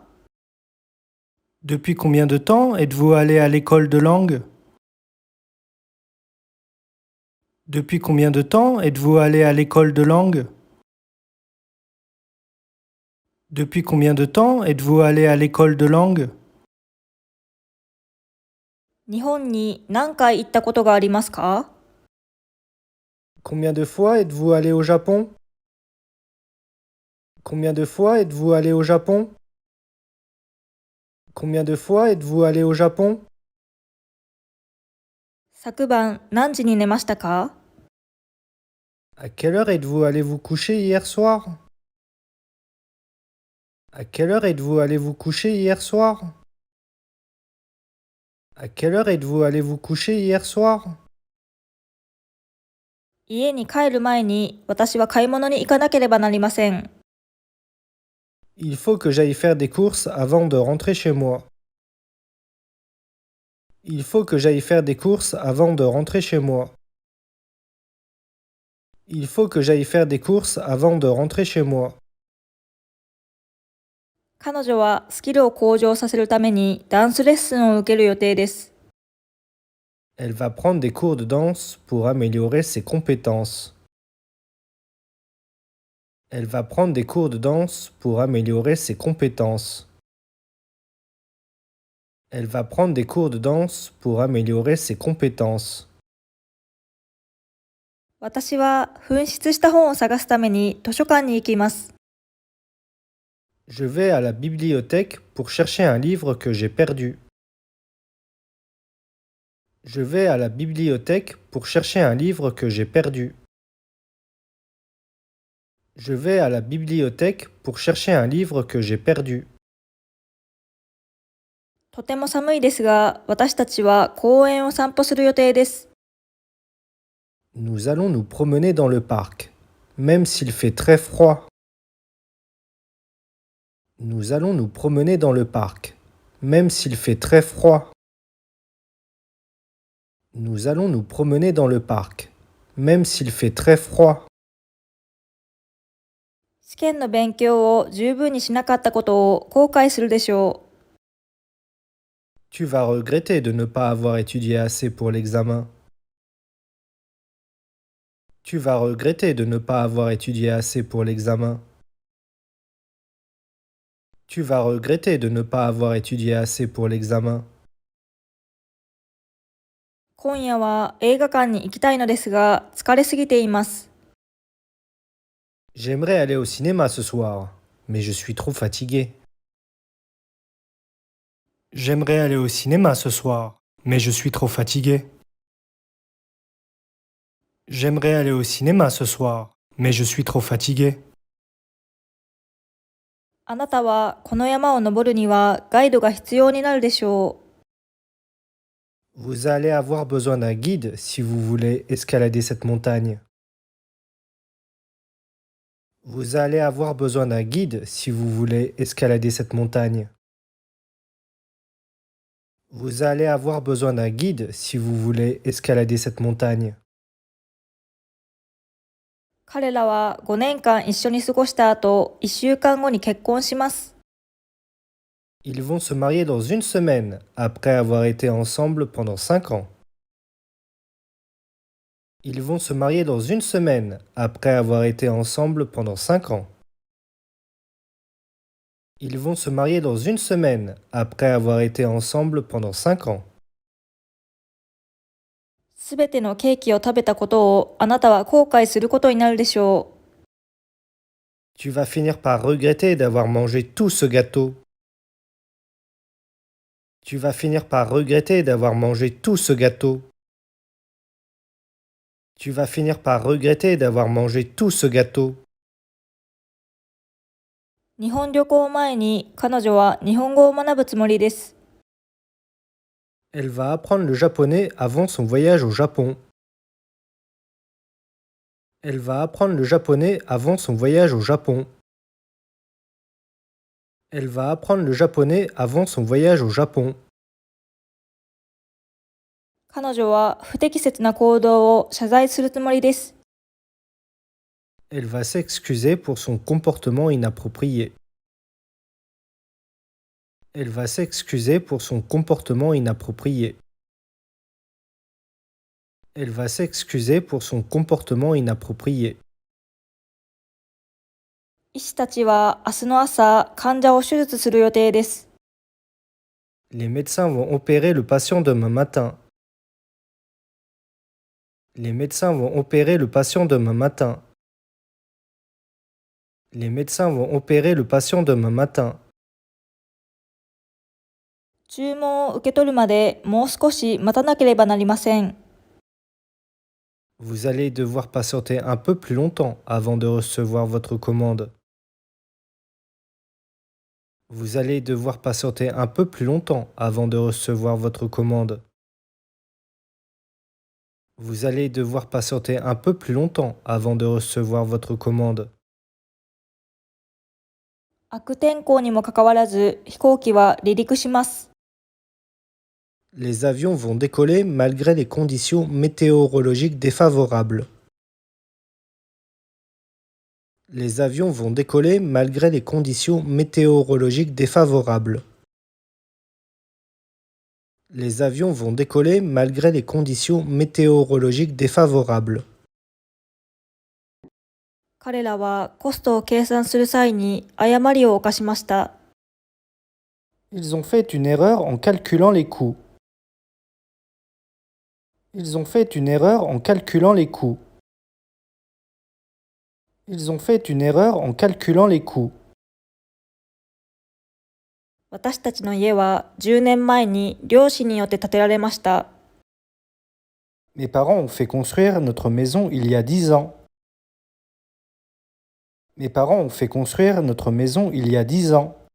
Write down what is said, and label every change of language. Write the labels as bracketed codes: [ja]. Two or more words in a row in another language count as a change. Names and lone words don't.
[fr] Depuis combien de temps êtes-vous allé à l'école de langue? Depuis combien de temps êtes-vous allé à l'école de langue? Depuis combien de temps êtes-vous allé à l'école de langue? [ja] 日本に何回行ったことがありますか？ [fr] Combien de fois êtes-vous allé au Japon? Combien de fois êtes-vous allé au Japon? Combien de fois êtes-vous allé au Japon? [ja] 昨晩何時に寝ましたか？ [fr] À quelle heure êtes-vous allé vous coucher hier soir? À quelle heure êtes-vous allé vous coucher hier soir? À quelle heure êtes-vous allé vous coucher hier soir? [ja] 家に帰る前に私は買い物に行かなければなりません。 [fr] Il faut que j'aille faire des courses avant de rentrer chez moi. Il faut que j'aille faire des courses avant de rentrer chez moi. Il faut que j'aille faire des courses avant de rentrer chez moi. [ja] 彼女はスキルを向上させるためにダンスレッスンを受ける予定です。 [fr] Elle va prendre des cours de danse pour améliorer ses compétences. Elle va prendre des cours de danse pour améliorer ses compétences. Elle va prendre des cours de danse pour améliorer ses compétences. [ja] 私は紛失した本を探すために図書館に行きます。 [fr] Je vais à la bibliothèque pour chercher un livre que j'ai perdu. Je vais à la bibliothèque pour chercher un livre que j'ai perdu. Je vais à la bibliothèque pour chercher un livre que j'ai perdu. [ja] とても寒いですが、私たちは公園を散歩する予定です。 [fr] Nous allons nous promener dans le parc, même s'il fait très froid. Nous allons nous promener dans le parc, même s'il fait très froid. Nous allons nous promener dans le parc, même s'il fait très froid. [ja] 試験の勉強を十分にしなかったことを後悔するでしょう。 [fr] Tu vas regretter de ne pas avoir étudié assez pour l'examen. Tu vas regretter de ne pas avoir étudié assez pour l'examen. Tu vas regretter de ne pas avoir étudié assez pour l'examen. [ja] 今夜は映画館に行きたいのですが、疲れすぎています。 [fr] J'aimerais aller au cinéma ce soir, mais je suis trop fatigué. J'aimerais aller au cinéma ce soir, mais je suis trop fatigué. J'aimerais aller au cinéma ce soir, mais je suis trop fatigué. [ja] あなたはこの山を登るにはガイドが必要になるでしょう。 [fr] Vous allez avoir besoin d'un guide si vous voulez escalader cette montagne. Vous allez avoir besoin d'un guide si vous voulez escalader cette montagne. Vous allez avoir besoin d'un guide si vous voulez escalader cette montagne. [ja] 彼らは5年間一緒に過ごした後、1週間後に結婚します。 [fr] Ils vont se marier dans une semaine après avoir été ensemble pendant 5 ans. Ils vont se marier dans une semaine après avoir été ensemble pendant 5 ans. Ils vont se marier dans une semaine après avoir été ensemble pendant 5 ans. [ja] すべてのケーキを食べたことをあなたは後悔することになるでしょう。 [fr] Tu vas finir par regretter d'avoir mangé tout ce gâteau. Tu vas finir par regretter d'avoir mangé tout ce gâteau. Tu vas finir par regretter d'avoir mangé tout ce gâteau. [ja] 日本旅行前に彼女は日本語を学ぶつもりです。 [fr] Elle va apprendre le japonais avant son voyage au Japon. Elle va apprendre le japonais avant son voyage au Japon. Elle va apprendre le japonais avant son voyage au Japon. [ja] 彼女は不適切な行動を謝罪するつもりです。 [fr] Elle va s'excuser pour son comportement inapproprié. Elle va s'excuser pour son comportement inapproprié. Elle va s'excuser pour son comportement inapproprié. [ja] 医師たちは明日の朝、患者を手術する予定です。 [fr] Les médecins vont opérer le patient demain matin. Les médecins vont opérer le patient demain matin. Les médecins vont opérer le patient demain matin. [ja] 注文を受け取るまでもう少し待たなければなりません。 [fr] Vous allez devoir patienter un peu plus longtemps avant de recevoir votre commande. Vous allez devoir patienter un peu plus longtemps avant de recevoir votre commande. Vous allez devoir patienter un peu plus longtemps avant de recevoir votre commande. [ja] 悪天候にもかかわらず飛行機は離陸します。 [fr] Les avions vont décoller malgré les conditions météorologiques défavorables. Les avions vont décoller malgré les conditions météorologiques défavorables. Les avions vont décoller malgré les conditions météorologiques défavorables. [ja] 彼らはコストを計算する際に誤りを犯しました。 [fr] Ils ont fait une erreur en calculant les coûts. Ils ont fait une erreur en calculant les coûts. Ils ont fait une erreur en calculant les coûts. [ja] 私たちの家は10年前に漁師によって建てられました。 [fr] Mes parents ont fait construire notre maison il y a 10 ans. Mes parents ont fait construire notre maison il y a 10 ans.